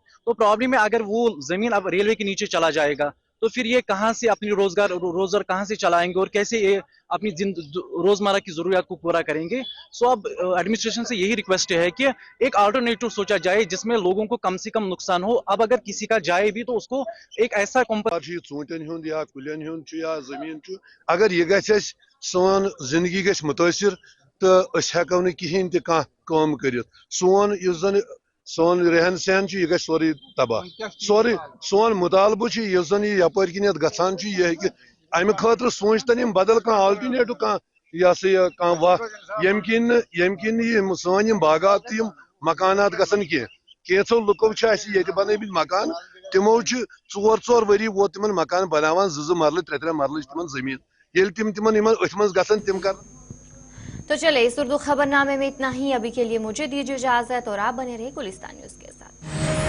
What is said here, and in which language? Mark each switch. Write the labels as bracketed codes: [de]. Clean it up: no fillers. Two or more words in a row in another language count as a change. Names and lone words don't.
[hi] तो प्रॉब्लम है, अगर वो जमीन अब रेलवे के नीचे चला जाएगा तो फिर ये कहाँ से अपनी रोजगार कहाँ से चलाएंगे और कैसे ये अपनी रोजमर्रा की जरूरियात को पूरा करेंगे। सो अब एडमिनिस्ट्रेशन से यही रिक्वेस्ट है कि एक अल्टरनेटिव सोचा जाए जिसमें लोगों को कम से कम नुकसान हो। अब अगर किसी का जाए भी तो उसको एक ऐसा [ks] ूटन या कुलन या जमीन अगर यह गि सोन जिंदगी गि मुतासर तो हेको न कहें तम कर सोन रहन सहन यह गि सोरे तबाह। सोन मुतालबु जन यपर किन गसान यह अमे खतर सोचतन बदल कह आल्टरनेटिव कह वह यम किन सन बागात मकानात गसन कैंसो लुको बन मकान तमो 4 वरी वो तिमन मकान बनावान 2 मरल 3 मरल तिमन जमीन ये तिमन गसन तिम कर। [hi] तो चले इस उर्दू खबरनामे में इतना ही। अभी के लिए मुझे दीजिए इजाजत और आप बने रहे गुलिस्तान न्यूज के साथ।